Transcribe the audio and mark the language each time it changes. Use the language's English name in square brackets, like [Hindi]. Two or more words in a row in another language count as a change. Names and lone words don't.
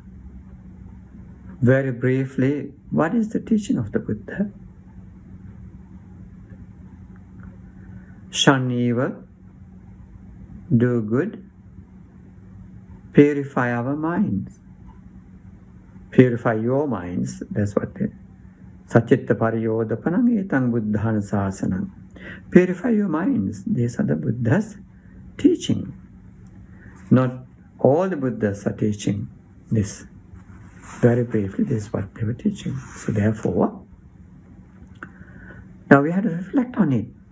[English] Very briefly, what is the teaching of the Buddha? Shun evil, do good, purify our minds. Purify your minds, that's what it is. [Pali] Sacitta pariyodapanam etang buddhana sasanam. [English] Purify your minds. These are the Buddha's teaching. Not all the Buddhas are teaching this. Very briefly, this is what they were teaching. So therefore, now we have to reflect on it.